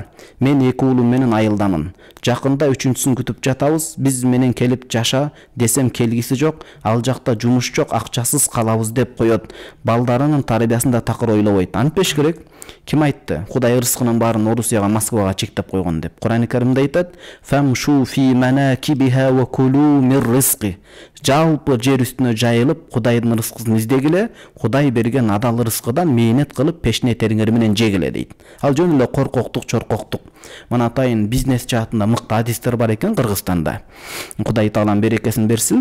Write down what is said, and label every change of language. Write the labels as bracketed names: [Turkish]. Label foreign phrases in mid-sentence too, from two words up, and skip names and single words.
[Kyrgyz] Мен 2 уулум менен айылдамын. Жакында 3-сүн күтүп жатабыз. Биз менен келип жаша десем келгиси жок. Ал жакта жумуш жок, акчасыз калабыз деп коет. Балдарынын тарбиясында такыр ойлобойт. Антпеш керек. Ким айтты? Кудай рызкынын баарын Орусияга, Москвага чектеп койгон деп. Кур'ан-ы Каримде айтат: [Arabic] "فامشوا في مناكبها وكلوا من رزقه." [Kyrgyz] Жалпы жер үстүнө жайылып, Кудайдын рызкысын издегиле, Кудай берген адал рызкыдан мээнет кылып, пешне териңер менен жегиле дейт. Ал жөн эле коркоктук, чоркоктук. Мына атайын бизнес жаатында мыкты адистер бар экен Кыргызстанда. Кудай таалам берекесин берсин.